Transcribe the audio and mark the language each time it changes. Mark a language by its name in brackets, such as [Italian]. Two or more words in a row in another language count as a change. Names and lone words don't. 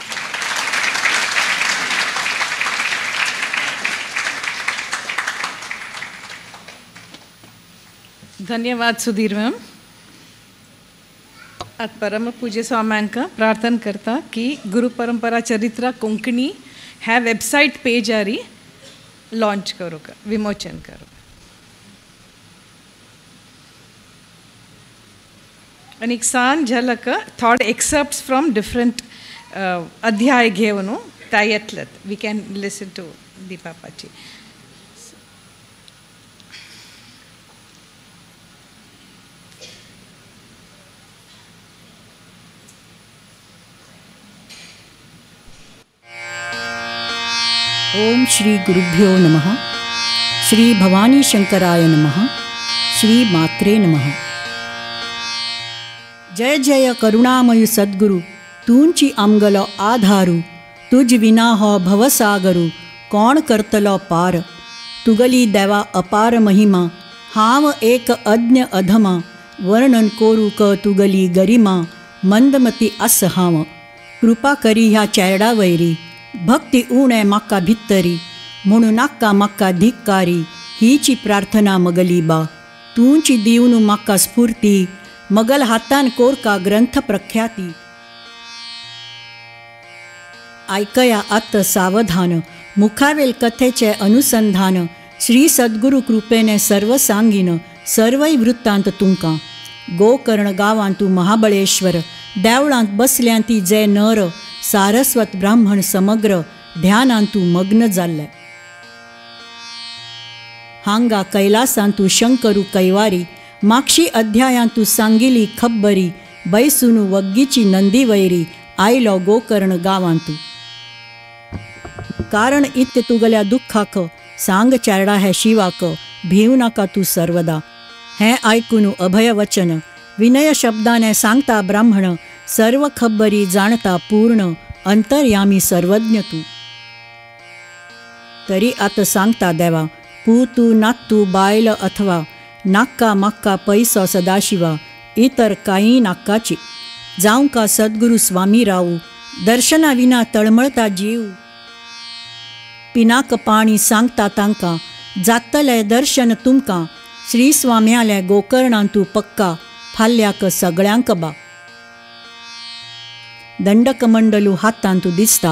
[Konkani] धन्यवाद सुधीर मॅम. आज परमपूज्य स्वाम्यांक प्रार्थना करता की गुरु परंपरा चरित्रा कोंकणी ह्या वेबसायट पेजारी लॉन्च करू का विमोचन करू. आणि एक सान झलक थोडे [English] excerpts from different [Konkani] अध्याय घेवन त्या येतलेत. [English] We can listen to Deepa Pai. [Sanskrit] ओम श्री गुरुभ्यो नमः. श्री भवानी शंकराय नमः. श्री मात्रे नमः. [Konkani] जय जय करुणामयु सद्गुरु तूंची आमगलो आधारू. तुझ विना हो भवसागरू कोण करतलो पार. तुगली देवा अपार महिमा हाव एक अज्ञ अधमा. वर्णन कोरू क तुगली गरिमा मंदमती अस हाव. कृपा करी ह्या चेरडा वैरी भक्ती उणे म्हाका भित्तरी. म्हणून नाका म्हाका धिक्कारी हीची प्रार्थना मगली बा. तूंची दिवनू म्हाका स्फूर्ती मगल हातान कोरका ग्रंथ प्रख्याती. ऐकया आत सावधान मुखावेल कथेचे अनुसंधान. श्री सद्गुरु कृपेने सर्व सांगीन सर्वय वृत्तांत तुमकां. गोकर्ण गांवांतू महाबळेश्वर देवळांत बसल्यांती जे नर. सारस्वत ब्राह्मण समग्र ध्यानांतू मग्न जाल्ले. हांगा कैलासांतू शंकरू कैवारी. मागशी अध्यायांतू सांगिली खब्बरी. बैसुनू वग्गीची नंदी वैरी आयलो गोकर्ण गांवांतू. कारण इत्य तुगल्या दुःखाक सांग चेरडा हे शिवाक. भिवू नाका तू सर्वदा. हें आयकून अभय वचन विनय शब्दाने सांगता ब्राह्मण. सर्व खब्बरी जाणता पूर्ण अंतर्यामी सर्वज्ञ तू. तरी आत सांगता देवा पूतू नातू बायल अथवा. नाक्का माक्का पैसो सदाशिवा इतर काही नाक्काची. जावं का सद्गुरू स्वामी रावू दर्शना विना तळमळता जीव. पिनाक पाणी सांगता तांकां जातले दर्शन तुमकां. श्री स्वाम्याले गोकर्णांतू पक्का फाल्याक सगळ्यांक बा. दंडकमंडलू हातांतू दिसता.